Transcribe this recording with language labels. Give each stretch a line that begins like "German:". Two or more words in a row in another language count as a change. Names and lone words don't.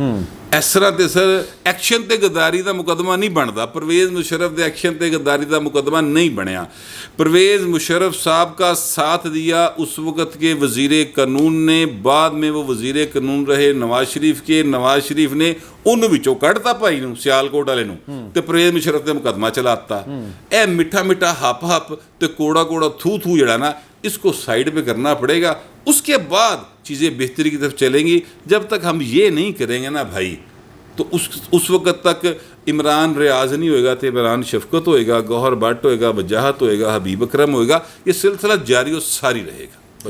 Punjabi: اس طرح تے سر ایکشن تے غداری دا مقدمہ نہیں بنتا. پرویز مشرف دے ایکشن تے غداری دا مقدمہ نہیں بنیا.
Urdu: پرویز مشرف صاحب کا ساتھ دیا اس وقت کے وزیر قانون نے، بعد میں وہ وزیر قانون رہے نواز شریف کے.
Punjabi: نواز شریف نے ان وچوں کڑتا پائی نو، سیالکوٹ والے نو، تے پرویز مشرف تے مقدمہ چلاتا. اے میٹھا میٹھا ہپ ہپ تے کوڑا کوڑا تھو تھو جڑا نا،
Urdu: اس کو سائیڈ پہ کرنا پڑے گا. اس کے بعد چیزیں بہتری کی طرف چلیں گی. جب تک ہم یہ نہیں کریں گے نا بھائی، تو اس وقت تک عمران ریاض نہیں ہوئے گا تو عمران شفقت ہوئے گا، گوہر بٹ ہوئے گا، وجاہت ہوئے گا، حبیب اکرم ہوئے گا. یہ سلسلہ جاری و ساری رہے گا.